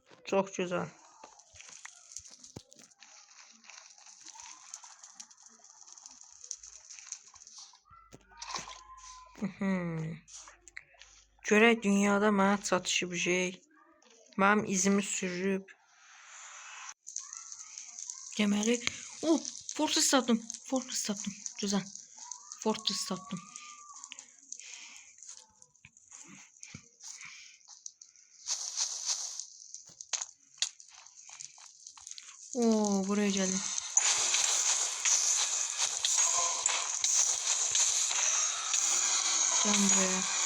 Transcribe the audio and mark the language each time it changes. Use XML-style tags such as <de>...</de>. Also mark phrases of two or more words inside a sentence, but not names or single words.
<tr>Çok güzel.</tr> <az>Görək dünyada mənə çatışıb şey. Mənim izimi sürüb. Deməli, Fortress tapdım. Fortress tapdım. Güzel. Fortress tapdım.</az> <tr>Buraya geldim. Gel buraya.</tr>